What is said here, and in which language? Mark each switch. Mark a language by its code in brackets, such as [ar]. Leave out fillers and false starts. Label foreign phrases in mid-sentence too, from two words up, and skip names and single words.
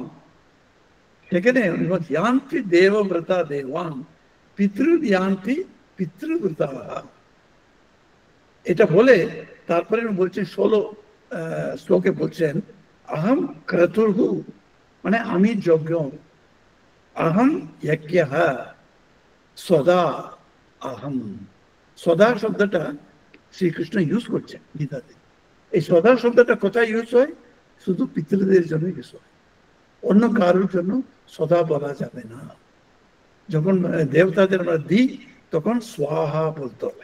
[sa] সেখানে ইয়ান্তি দেবব্রতা দেবান পিতৃ ইয়ান্তি পিতৃব্রতা। [bn] এটা বলে তারপরে বলছেন 16 শ্লোকে বলছেন, [sa] अहम क्रतुर्हु [bn] মানে আমি যজ্ঞ, [sa] अहम यज्ञः सदा अहम। [bn] সদা শব্দটা শ্রীকৃষ্ণ ইউজ করছেন গীতাতে। এই সদা শব্দটা কোথায় ইউজ হয়? শুধু পিতৃদের জন্য ইউজ হয়, অন্য কারোর জন্য সদা বলা যাবে না। যখন দেবতাদের আমরা দিই তখন স্বাহা বলতে হবে।